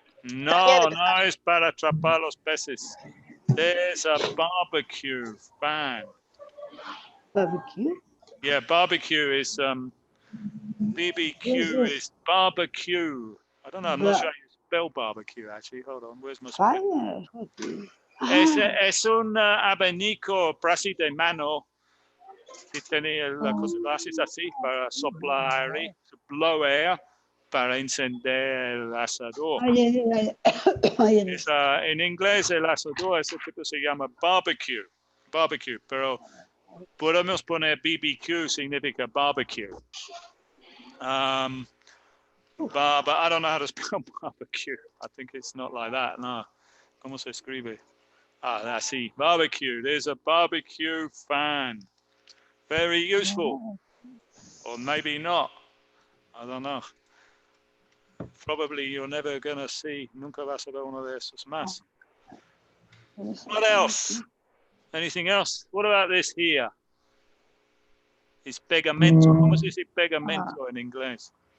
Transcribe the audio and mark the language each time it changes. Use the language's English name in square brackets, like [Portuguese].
[Spanish] No, no es para atrapar los peces. [English] There's a barbecue fan. Barbecue? Yeah, barbecue is BBQ is barbecue. I don't know. I'm not sure how you spell barbecue actually. Hold on. Where's my spell? [Spanish] Es un abanico así de mano. Si tiene la cosa así para soplar aire, [English] to blow air, [Spanish] para encender el asador. En inglés el asador ese tipo se llama barbecue. Barbecue, pero podemos poner BBQ significa barbecue. [English] But I don't know how to spell barbecue. I think it's not like that. [Spanish] No. ¿Cómo se escribe? Así. Barbecue. [English] There's a barbecue fan. Very useful. Or maybe not. I don't know. probably you're never gonna see. [Spanish] Nunca vas a ver uno de esos más. [English] What else? Anything else? What about this here? It's pegamento. [Spanish] ¿Cómo se dice pegamento en inglés?